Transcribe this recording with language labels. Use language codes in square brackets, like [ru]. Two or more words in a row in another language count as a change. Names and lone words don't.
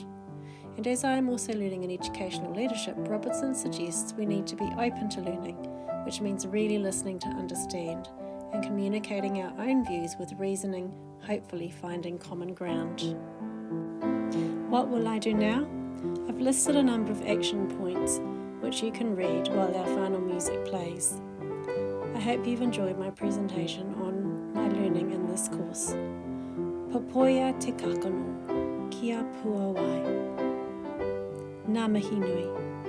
[en] And as I am also learning in educational leadership, Robertson suggests we need to be open to learning, which means really listening to understand and communicating our own views with reasoning, hopefully finding common ground. What will I do now? I've listed a number of action points which you can read while our final music plays. I hope you've enjoyed my presentation on my learning in this course. [mi] Papoia te kakano, kia puawai. Ngā mihi nui.